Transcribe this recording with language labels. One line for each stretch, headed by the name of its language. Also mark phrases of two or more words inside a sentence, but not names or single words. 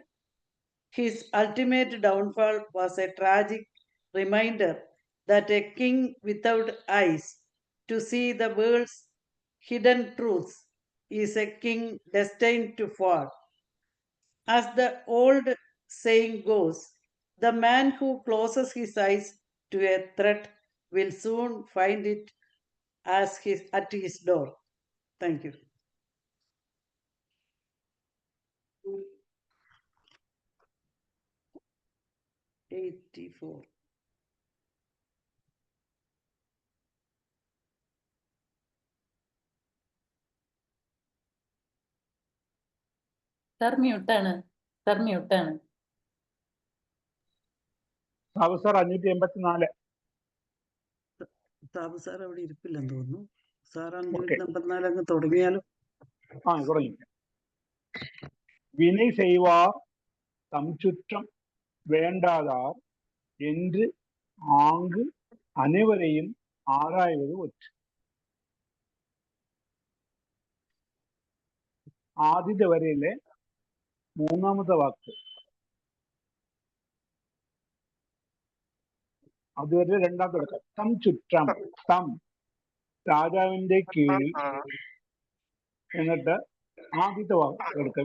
English: His ultimate downfall was a tragic reminder that a king without eyes to see the world's hidden truths is a king destined to fall. As the old saying goes, the man who closes his eyes to a threat will soon find it at his door. Thank you. '84.
Malayalam: സാർ മ്യൂട്ടാണ്. സാർ മ്യൂട്ടാണ്. സാബു സാർ 584. സാബു സാർ അവിടെ ഇരിപ്പില്ലെന്ന് തോന്നുന്നു. സാർ ഓക്കെ 554 അങ്ങ് തുടങ്ങിയാലും. തുടങ്ങി.
Tamil: வினை செய்வார் தம் சுற்றம் வேண்டாதார் என்று ஆங்கு அனைவரையும் ஆராய்வது ஒற்று.
Malayalam: ആദ്യത്തെ വരയിലെ മൂന്നാമത്തെ വാക്ക്, അതുവരെ രണ്ടാമത്തെ വാക്ക്. തം ചുറ്റം, തം രാജാവിന്റെ കീഴിൽ, എന്നിട്ട് ആദ്യത്തെ വാക്ക് എടുക്കുക.